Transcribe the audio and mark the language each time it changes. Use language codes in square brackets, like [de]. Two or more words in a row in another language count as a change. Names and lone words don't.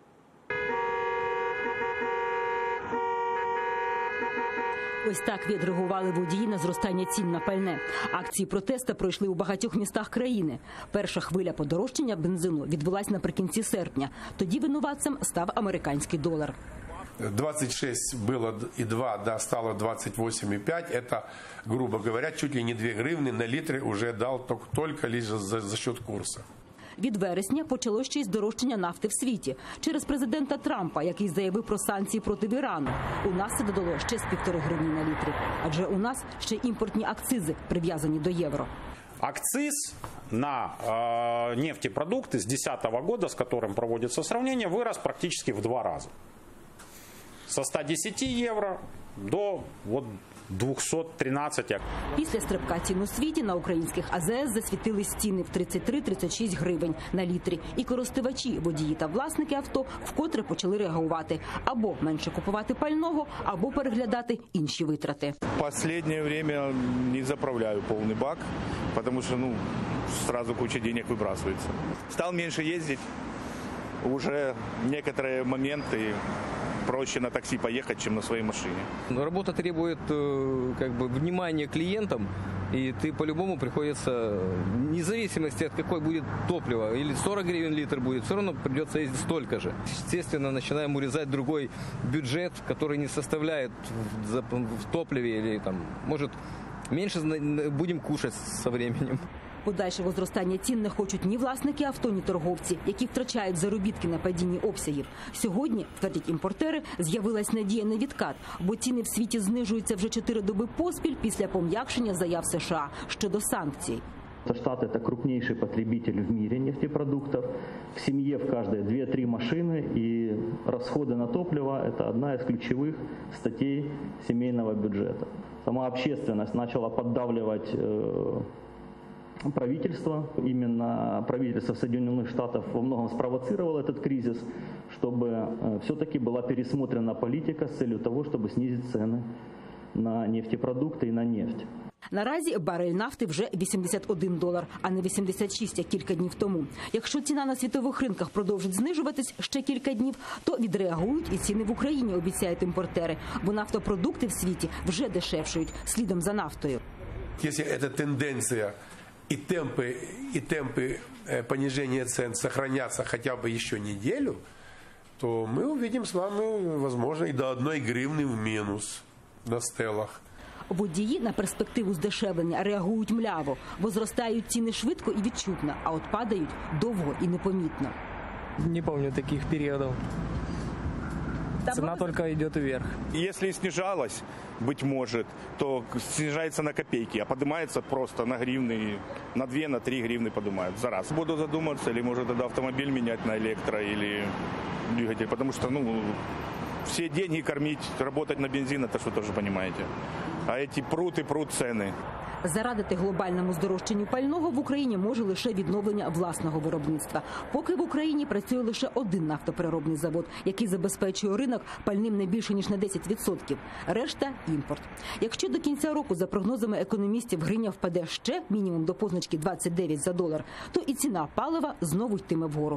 [uk] Ось так відреагували водії на зростання цін на пальне. Акції протесту пройшли у багатьох містах країни. Перша хвиля подорожчання бензину відбулась наприкінці серпня. Тоді винуватцем став американський долар. [ru] 26 было и 2, да, стало 28,5. Это, грубо говоря, чуть ли не 2 гривны на литр уже дал только лишь за счет курса. [uk] Від вересня почалося ще й здорожчання нафти в світі. Через президента Трампа, який заявив про санкції проти Ірану. У нас це додало ще з 1,5 гривні на літр. Адже у нас ще імпортні акцизи прив'язані до євро. [ru] Акциз на нефтепродукты с 2010 года, с которым проводится сравнение, вырос практически в 2 раза. Со 110 евро до 213. [uk] Після стрибка цін у світі на українських АЗС засвітились ціни в 33-36 гривень на літрі. І користувачі, водії та власники авто вкотре почали реагувати. Або менше купувати пального, або переглядати інші витрати. В останнє час не заправляю повний бак, тому що одразу [ru] куча денег [uk] вибрасується. Став менше їздити, вже деякі моменти [ru] проще на такси поехать, чем на своей машине. Работа требует внимания клиентам, и ты по-любому приходится, вне зависимости от какой будет топливо, или 40 гривен литр будет, все равно придется ездить столько же. Естественно, начинаем урезать другой бюджет, который не составляет в топливе, или может меньше будем кушать со временем. [uk] Подальшого зростання цін не хочуть ні власники авто, ні торговці, які втрачають заробітки на падінні обсягів. Сьогодні, твердять імпортери, з'явилась надія на відкат, бо ціни в світі знижуються вже 4 доби поспіль після пом'якшення заяв США щодо санкцій. [ru] Штаты – это крупнейший потребитель в мире нефтепродуктов. В семье в каждой 2-3 машины, и расходы на топливо – это одна из ключевых статей семейного бюджета. Сама общественность начала поддавливать правительство. Именно правительство Соединенных Штатов во многом спровоцировало этот кризис, чтобы все-таки была пересмотрена политика с целью того, чтобы снизить цены на нефтепродукты и на нефть. [uk] Наразі барель нафти вже $81, а не 86, як кілька днів тому. Якщо ціна на світових ринках продовжить знижуватись ще кілька днів, то відреагують і ціни в Україні, обіцяють імпортери. Бо нафтопродукти в світі вже дешевшують слідом за нафтою. Якщо ця тенденція [ru] и темпы понижения цен сохранятся хотя бы еще неделю, то мы увидим с вами, возможно, и до 1 гривны в минус на стелах. [uk] Водії на перспективу здешевлення реагують мляво, бо зростають ціни швидко і відчутно, а от падають довго і непомітно. [ru] Не помню таких периодов. Цена только идет вверх. Если и снижалась, быть может, то снижается на копейки, а поднимается просто на гривны, на 2, на 3 гривны поднимают за раз. Буду задуматься, или может тогда автомобиль менять на электро или двигатель, потому что, все деньги кормить, работать на бензин, это что тоже понимаете. А эти прут и прут цены. [uk] Зарадити глобальному здорожчанню пального в Україні може лише відновлення власного виробництва. Поки в Україні працює лише один нафтопереробний завод, який забезпечує ринок пальним не більше, ніж на 10%. Решта – імпорт. Якщо до кінця року, за прогнозами економістів, гривня впаде ще мінімум до позначки 29 за долар, то і ціна палива знову йтиме вгору.